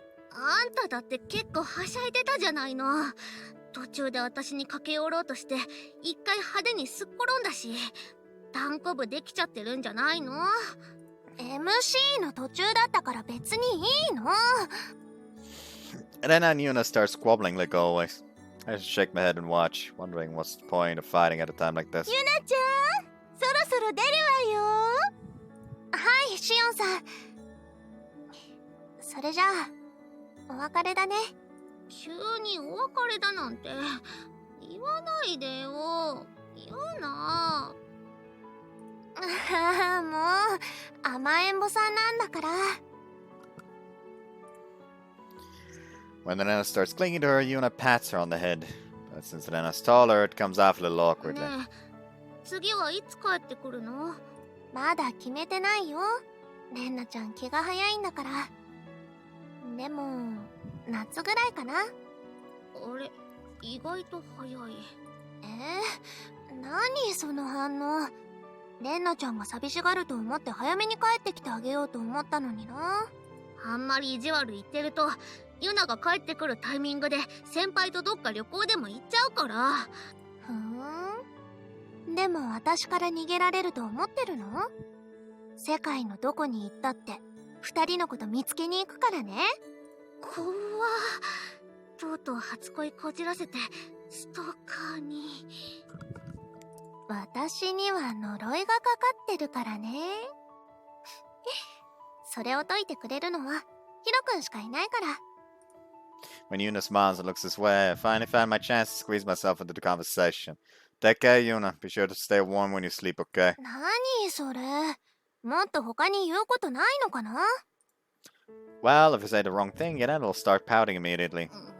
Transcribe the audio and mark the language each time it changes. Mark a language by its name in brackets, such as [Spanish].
[Japanese] あんただって結構はしゃいでたじゃないの。途中で私に駆け寄ろうとして一回派手にすっ転んだし、単行部できちゃってるんじゃないの？ MC の途中だったから別にいいの。 [English] And then Yuna starts squabbling like always. I just shake my head and watch, wondering what's the point of fighting at a time like this. [Japanese] ユナちゃん、そろそろ出るわよ。はい、シオンさん。それじゃあお別れだね。急にお別れだなんて言わないでよ。嫌な。もう甘えん坊さんなんだから。 [English] When Renna starts clinging to her, Yuna pats her on the head. But since Renna's taller, it comes off a little awkwardly. [Japanese] ねえ、次はいつ帰ってくるの？まだ決めてないよ。レンナちゃん気が早いんだから。でも夏ぐらいかな。あれ、意外と早い。何その反応。レンナちゃんが寂しがると思って早めに帰ってきてあげようと思ったのにな。あんまり意地悪言ってるとユナが帰ってくるタイミングで先輩とどっか旅行でも行っちゃうから。でも私から逃げられると思ってるの？世界のどこに行ったって二人のこと見つけに行くからね。怖っ。とうとう初恋こじらせてストーカーに。私には呪いがかかってるからね。それを解いてくれるのはヒロ君しかいないから。 [English] When Yuna smiles and looks this way, I finally found my chance to squeeze myself into the conversation. Take care, Yuna. Be sure to stay warm when you sleep, okay? [Japanese] 何それ。もっと他に言うことないのかな？ [English] Well, if you say the wrong thing, then it'll start pouting immediately.